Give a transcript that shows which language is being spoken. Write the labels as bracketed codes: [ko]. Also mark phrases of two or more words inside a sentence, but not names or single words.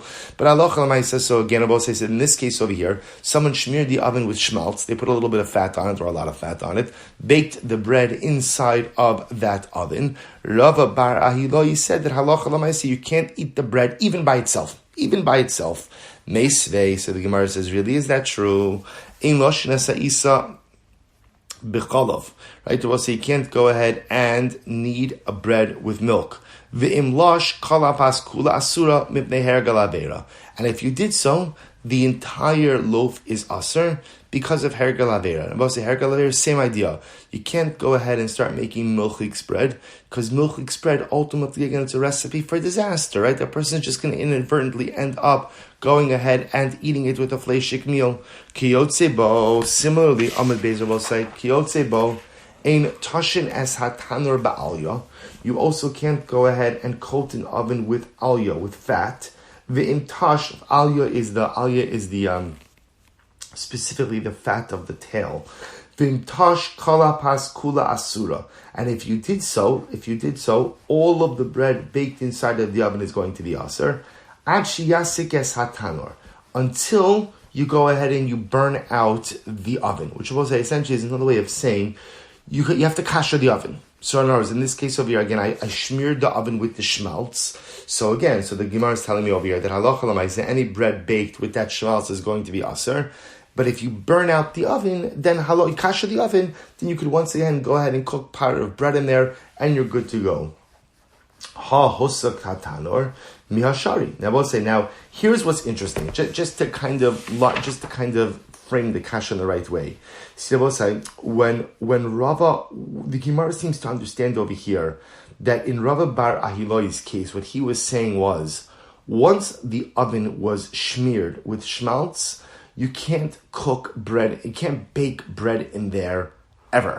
[en] But [he] הלכה למעשה, [en] so again, Abba says that in this case over here, someone smeared the oven with schmaltz. They put a little bit of fat on it, or a lot of fat on it, baked the bread inside of that oven. Rava bar Ahiloi said that [he] הלכה למעשה, [en] you can't eat the bread even by itself. Even by itself. Meisvei, so the Gemara says, really, is that true? [he] אין לושין עיסה בחלב. [en] Right? We'll say you can't go ahead and knead a bread with milk. [he] ואם לש כל הפת כולה אסורה מפני הרגל עבירה. [en] And if you did so, the entire loaf is asur because of [he] הרגל עבירה. [en] And we'll say [he] הרגל עבירה, [en] same idea. You can't go ahead and start making milchik bread, because milchik bread, ultimately, again, it's a recipe for disaster, right? The person's just going to inadvertently end up going ahead and eating it with a fleshik meal. [he] כיוצא בו, [en] similarly, Ahmed Bezer will say, [he] כיוצא בו, אין טשין את התנור באליה. [en] You also can't go ahead and coat an oven with alya, with fat. [he] ואם טש, [en] alya is the specifically the fat of the tail. [he] ואם טש כל הפת כולה אסורה. [en] And if you did so, all of the bread baked inside of the oven is going to be asur. [he] עד שיסיק את התנור. [en] Until you go ahead and you burn out the oven, which we'll say essentially is another way of saying you have to kasher the oven. So in other words, in this case over here, again, I smeared the oven with the schmaltz. So again, the Gemara is telling me over here that [he] הלכה למעשה, [en] any bread baked with that schmaltz is going to be asur. But if you burn out the oven, then you kasher the oven, then you could once again go ahead and cook part of bread in there, and you're good to go. [arc] הא אסיק תנורא מישרי. [en] Now we'll say, now here's what's interesting, just to kind of frame the kasha in the right way. See, we'll say when Rava, the Gemara seems to understand over here that in Rava bar Ahiloi's case, what he was saying was, once the oven was smeared with schmaltz, you can't cook bread, you can't bake bread in there ever.